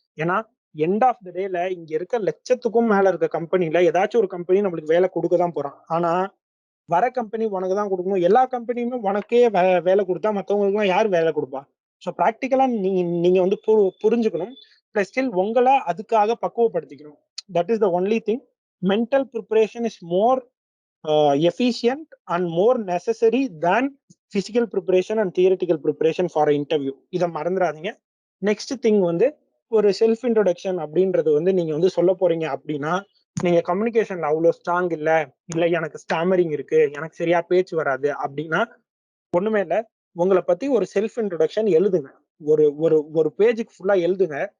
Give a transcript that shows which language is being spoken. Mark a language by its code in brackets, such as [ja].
[ta] ஏன்னா [en] end of the டேல [ta] இங்க இருக்க லட்சத்துக்கும் மேல இருக்க கம்பெனில ஏதாச்சும் ஒரு கம்பெனி நம்மளுக்கு வேலை கொடுக்க தான் போறான். ஆனா வர கம்பெனி உனக்கு தான் கொடுக்கணும். எல்லா கம்பெனியுமே உனக்கே வேலை கொடுத்தா மத்தவங்களுக்கு எல்லாம் யார் வேலை கொடுப்பா? ஸோ ப்ராக்டிக்கலா நீங்க வந்து புரிஞ்சுக்கணும். பிளஸ் ஸ்டில் உங்களை அதுக்காக பக்குவப்படுத்திக்கணும். [en] That is the only thing. Mental preparation is more efficient and more necessary than physical preparation and theoretical preparation for an interview. [ta] இதை மறந்துடாதீங்க. நெக்ஸ்ட் திங் வந்து ஒரு செல்ஃப் இன்ட்ரோடக்ஷன் அப்படின்றது வந்து நீங்க வந்து சொல்ல போறீங்க அப்படின்னா, நீங்க கம்யூனிகேஷன்ல அவ்வளவு ஸ்ட்ராங் இல்ல எனக்கு ஸ்டாமரிங் இருக்கு, எனக்கு சரியா பேச்சு வராது அப்படின்னா ஒண்ணுமே இல்ல. உங்களை பத்தி ஒரு செல்ஃப் இன்ட்ரோடக்ஷன் எழுதுங்க. ஒரு ஒரு ஒரு பேஜுக்கு ஃபுல்லா எழுதுங்க.